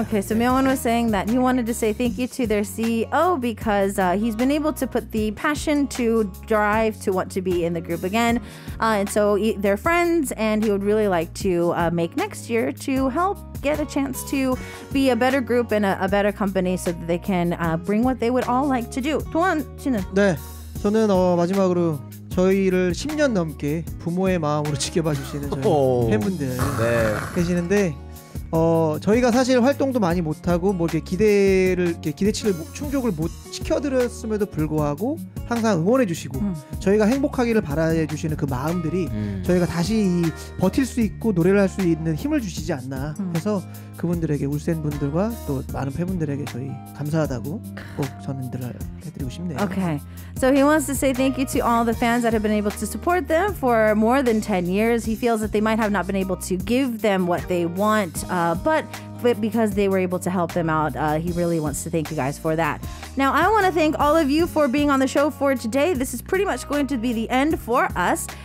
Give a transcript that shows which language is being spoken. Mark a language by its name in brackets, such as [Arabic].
[English] Okay, so Myung-won was saying that he wanted to say thank you to their CEO because he's been able to put the passion to drive to want to be in the group again. And so they're friends and he would really like to make next year to help get a chance to be a better group and a better company so that they can bring what they would all like to do. [Korean] 도원 씨는? 네, 저는 마지막으로 저희를 10년 넘게 부모의 마음으로 지켜봐 주시는 저희 팬분들 계시는데 저희가 사실 활동도 많이 못하고 뭐 이렇게 기대치를 충족을 못 시켜드렸음에도 불구하고 항상 응원해주시고 저희가 행복하기를 바라주시는 그 마음들이 저희가 다시 버틸 수 있고 노래를 할 수 있는 힘을 주시지 않나 해서 그분들에게 울센 분들과 또 많은 팬분들에게 저희 감사하다고 꼭 전달을 해드리고 싶네요. [English] Okay, so he wants to say thank you to all the fans that have been able to support them for more than 10 years. He feels that they might have not been able to give them what they want, but because they were able to help them out, he really wants to thank you guys for that. Now, I want to thank all of you for being on the show for today. This is pretty much going to be the end for us.